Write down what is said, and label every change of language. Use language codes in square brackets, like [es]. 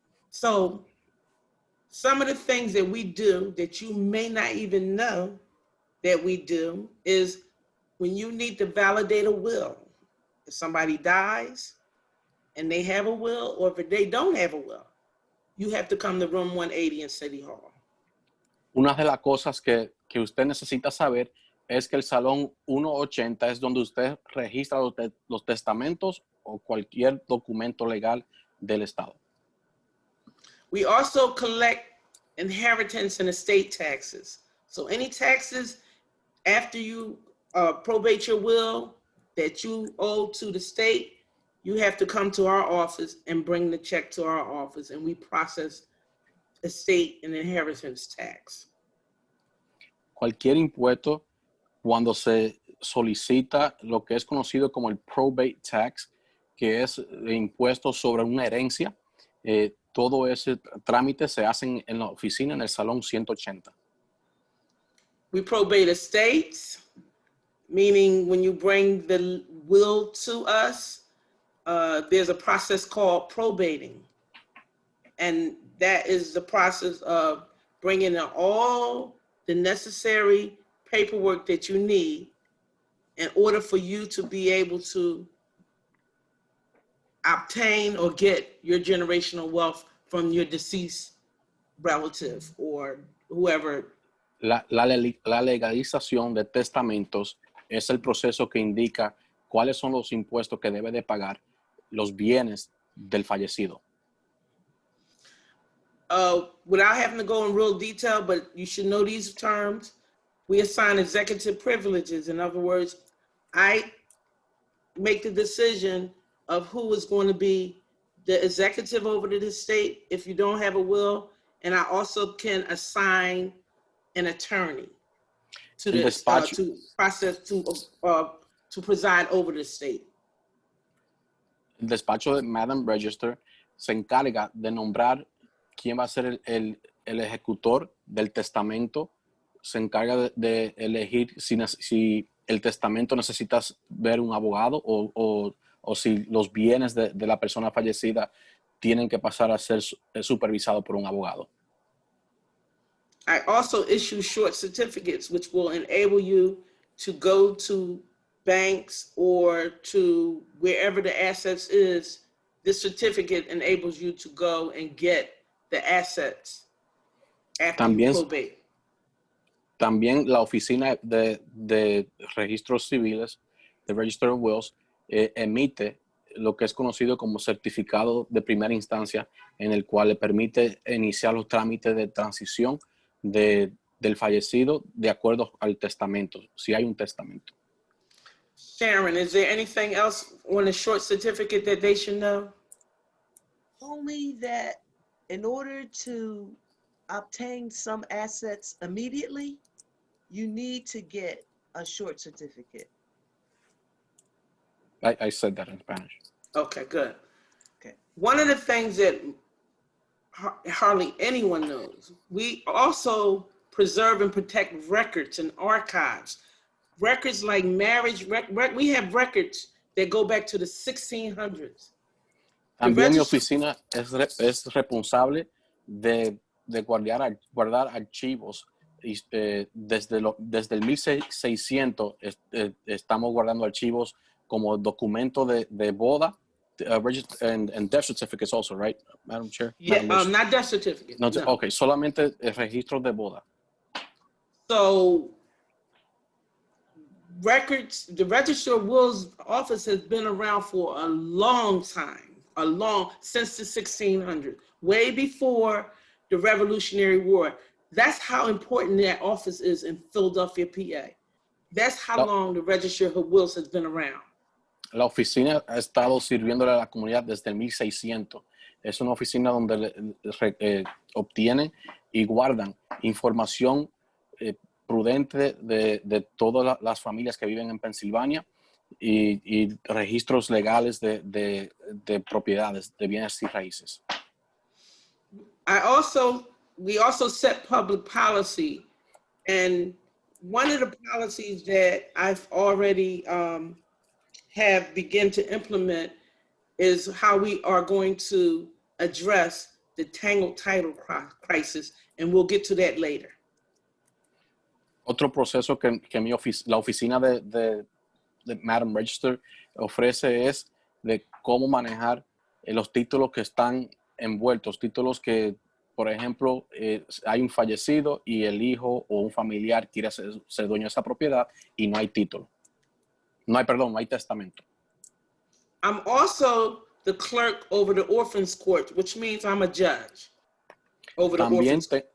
[en] So some of the things that we do that you may not even know that we do is when you need to validate a will. If somebody dies and they have a will, or if they don't have a will, you have to come to room 180 in City Hall. [es] Una de las cosas que usted necesita saber es que el Salón 180 es donde usted registra los testamentos o cualquier documento legal del Estado. [en] We also collect inheritance and estate taxes. So any taxes after you probate your will that you owe to the state, you have to come to our office and bring the check to our office, and we process estate and inheritance tax. [es] Cualquier impuesto, cuando se solicita lo que es conocido como el probate tax, que es impuesto sobre una herencia, todo ese trámite se hace en la oficina en el salón 180. [en] We probate estates, meaning when you bring the will to us, there's a process called probating. And that is the process of bringing in all the necessary paperwork that you need in order for you to be able to obtain or get your generational wealth from your deceased relative or whoever. [es] La legalización de testamentos es el proceso que indica cuáles son los impuestos que debe de pagar los bienes del fallecido. [en] Without having to go in real detail, but you should know these terms, we assign executive privileges. In other words, I make the decision of who is going to be the executive over the estate if you don't have a will, and I also can assign an attorney to the to process to preside over the estate. [es] El despacho de Madam Register se encarga de nombrar quién va a ser el ejecutor del testamento, se encarga de elegir si el testamento necesita ver un abogado o si los bienes de la persona fallecida tienen que pasar a ser supervisados por un abogado. [en] I also issue short certificates, which will enable you to go to banks or to wherever the assets is. This certificate enables you to go and get the assets after you probate. [es] También la oficina de registros civiles, de Register of Wills, emite lo que es conocido como certificado de primera instancia, en el cual le permite iniciar los trámites de transición del fallecido de acuerdo al testamento, si hay un testamento. [en] Sharon, is there anything else on the short certificate that they should know? Only that in order to obtain some assets immediately, you need to get a short certificate. I said that in Spanish. Okay, good. Okay. One of the things that hardly anyone knows, we also preserve and protect records and archives. Records like marriage, we have records that go back to the 1600s. [es] También mi oficina es responsable de guardar archivos. Desde el 1600 estamos guardando archivos como documento de boda, [en] and death certificates also, right, Madam Chair? Yeah, Madam not death certificate. no. No. [es] Okay, solamente registros de boda. [en] So records, the Register of Wills office has been around for a long time, since the 1600s, way before the Revolutionary War. That's how important that office is in Philadelphia, PA. That's how long the Register of Wills has been around. [es] La oficina ha estado sirviéndole a la comunidad desde el 1600. Es una oficina donde obtienen y guardan información prudente de todas las familias que viven en Pensilvania y registros legales de propiedades, de bienes y raíces. [en] We also set public policy, and one of the policies that I've already have begun to implement is how we are going to address the tangled title crisis, and we'll get to that later. [es] Otro proceso que la oficina de Madam Register ofrece es de cómo manejar los títulos que están envueltos, títulos que, por ejemplo, hay un fallecido y el hijo o un familiar quiere ser dueño de esa propiedad y no hay título. No hay testamento. [en] I'm also the clerk over the Orphans Court, which means I'm a judge over the Orphans Court.